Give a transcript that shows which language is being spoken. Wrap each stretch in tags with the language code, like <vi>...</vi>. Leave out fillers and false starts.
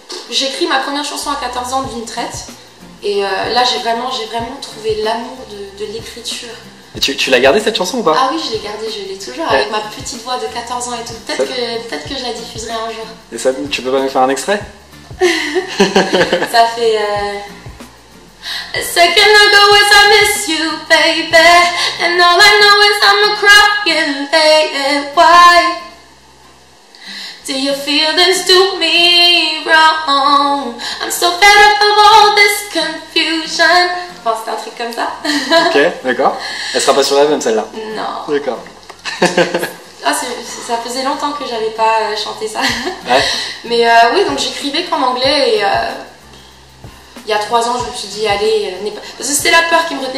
<fr>J'ai écrit ma première chanson à 14 ans d'une traite. Et là, j'ai vraiment trouvé l'amour de l'écriture. Et tu l'as gardée cette chanson ou pas? Ah oui, je l'ai gardée, je l'ai toujours, avec ma petite voix de 14 ans et tout. Peut-être que je la diffuserai un jour. Et ça, tu peux pas me faire un extrait? Ça fait...</fr> <en>A second ago as I miss you, baby, and all I know is I'm crying, baby, why do your feelings do me wrong? I'm so fed up of all this confusion.</en> <fr>Enfin, c'était un truc comme ça. Ok, d'accord. Elle sera pas sur l'album celle-là? Non. D'accord. Ça faisait longtemps que j'avais pas chanté ça. Ouais. Mais oui, donc j'écrivais qu'en anglais et il y a 3 ans, je me suis dit, allez, parce que c'était la peur qui me retenait.</fr>